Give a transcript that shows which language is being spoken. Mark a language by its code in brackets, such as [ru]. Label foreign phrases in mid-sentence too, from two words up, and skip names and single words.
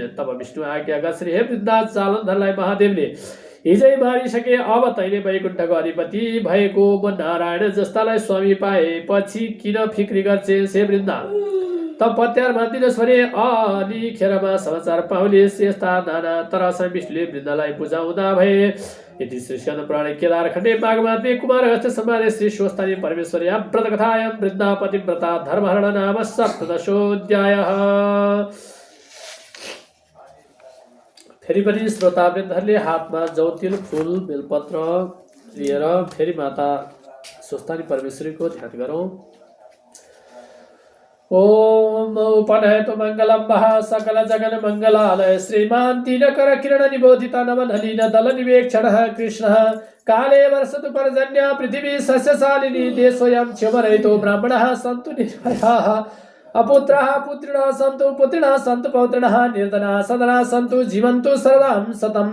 [ne] तब विष्णु आज्ञा गर्छन्, हे वृन्दा, जालन्धरलाई महादेवले हिजै मारिसके। अब तैँले वैकुण्ठको अधिपति भएको म नारायण जस्तालाई स्वामी पाएपछि किन फिक्री गर्छेस्? हे वृन्दा, त पत्यार मान्दिनुहोस् भने अलि खेरमा समाचार पाउलिस्। यस्ता नाना तरसँग विष्णुले वृन्दालाई बुझाउँदा भए। [sa] यदि श्री स्कन्द पुराणे केदार खण्डे माघमात्मे कुमार हस्त संवादे श्री स्वस्तानी परमेश्वर्या व्रत कथायां वृन्दा पतिव्रता धर्महरण नाम सप्तदशोऽध्यायः। [ne] फेरि पनि श्रोतावृन्दहरूले हातमा जौतिल फूल बेलपत्र लिएर फेरि माता स्वस्तानी परमेश्वरीको ध्यान गरौँ। [sa] ओम उपनयतु मंगलम महा सकल जगन मंगलालय श्रीमान तीनकर किरण निबोधित नमन हलीन दल निवेक्षण कृष्ण काले वर्षतु पर्जन्य पृथिवी सस्यशालिनी देशोऽयं क्षमरहितो ब्राह्मणः सन्तु निर्भयाः अपुत्राः पुत्रिणः सन्तु पुत्रिणः सन्तु पौत्रिणः निर्धनाः सदनाः सन्तु जीवन्तु सर्वं शतं।